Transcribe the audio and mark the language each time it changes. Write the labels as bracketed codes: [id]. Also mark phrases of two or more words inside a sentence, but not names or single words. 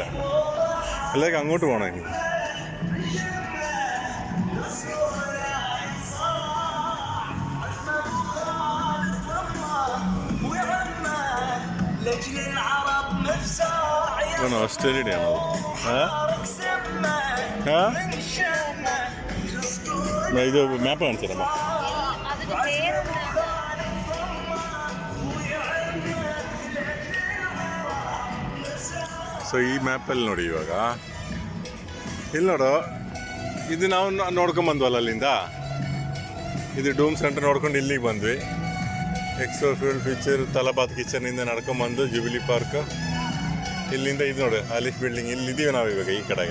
[ml] അല്ലെങ്കിൽ അങ്ങോട്ട് പോകണം ഇനി. ഓസ്ട്രേലിയയുടെ ആണോ? ഇത് മാപ്പ് കാണിച്ചു തരാമോ? അതിന് പേരെന്താണ്? [kn] ಸೊ ಈ ಮ್ಯಾಪಲ್ಲಿ ನೋಡಿ ಇವಾಗ ಇಲ್ಲಿ ನೋಡು, ಇದು ನಾವು ನೋಡ್ಕೊಂಬಂದ್ವಲ್ಲ ಅಲ್ಲಿಂದ. ಇದು ಡೂಮ್ ಸೆಂಟರ್ ನೋಡ್ಕೊಂಡು ಇಲ್ಲಿಗೆ ಬಂದ್ವಿ. ಎಕ್ಸೋ ಫ್ಯೂಲ್ ಫೀಚರ್ ತಲಬಾತ್ ಕಿಚನಿಂದ ನಡ್ಕೊಂಬಂದು ಜುಬಿಲಿ ಪಾರ್ಕ್, ಇಲ್ಲಿಂದ ಇದು ನೋಡಿ ಆಲಿಫ್ ಬಿಲ್ಡಿಂಗ್, ಇಲ್ಲಿದ್ದೀವಿ ನಾವು ಇವಾಗ ಈ ಕಡೆಗೆ.